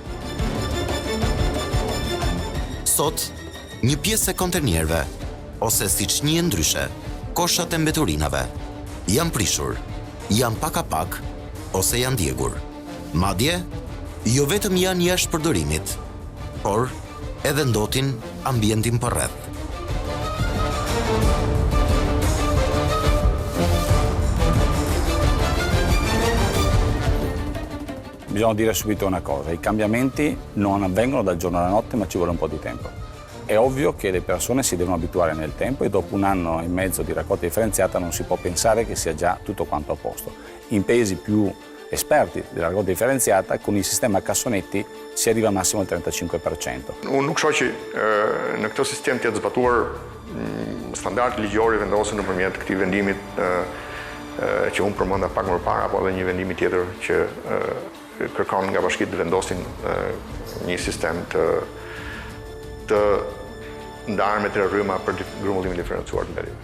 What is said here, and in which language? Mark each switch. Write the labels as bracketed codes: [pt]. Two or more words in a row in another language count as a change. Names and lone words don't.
[sq] Sot, një pjesë e kontenierëve, ose siç njihen ndryshe, koshat e mbeturinave, janë prishur, janë pak a pak, ose janë djegur. Madje, jo vetëm janë jashtë përdorimit, por edhe ndotin ambientin përreth. [it] Bisogna dire subito una cosa, i cambiamenti non avvengono dal giorno alla notte, ma ci vuole un po' di tempo. È ovvio che le persone si devono abituare nel tempo e dopo 1 anno e mezzo di raccolta differenziata non si può pensare che sia già tutto quanto a posto. In paesi più esperti della raccolta differenziata, con il sistema cassonetti si arriva massimo al 35%. [sq] Unë nuk shoh që në këtë sistem të jetë zbatuar standard ligjor i vendosur nëpërmjet këtij vendimit që unë përmenda pak më parë, apo edhe një vendimi tjetër që kërkon nga bashkitë të vendosin një sistem të ndarë me 3 rryma për grumbullimin diferencuar të mbetjeve.